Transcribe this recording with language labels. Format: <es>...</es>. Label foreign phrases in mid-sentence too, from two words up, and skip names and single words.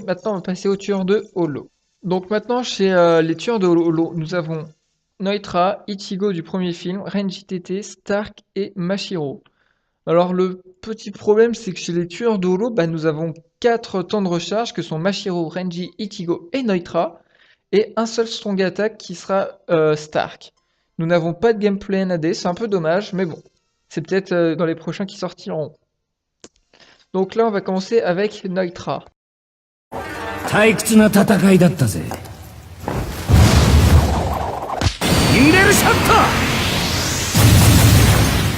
<fr>Maintenant, on va passer aux tueurs de Holo. Donc maintenant, chez les tueurs de Holo, nous avons Noitra, Ichigo du premier film, Renji TT, Stark et Mashiro. Alors le petit problème, c'est que chez les tueurs de Holo, bah, nous avons 4 temps de recharge que sont Mashiro, Renji, Ichigo et Noitra, et un seul</fr> <en>strong attack</en> <fr>qui sera Stark. Nous n'avons pas de gameplay NAD, c'est un peu dommage, mais bon, c'est peut-être dans les prochains qui sortiront. Donc là, on va commencer avec Noitra.</fr> <ja>退屈な戦いだったぜ。入れるシャッター。</ja>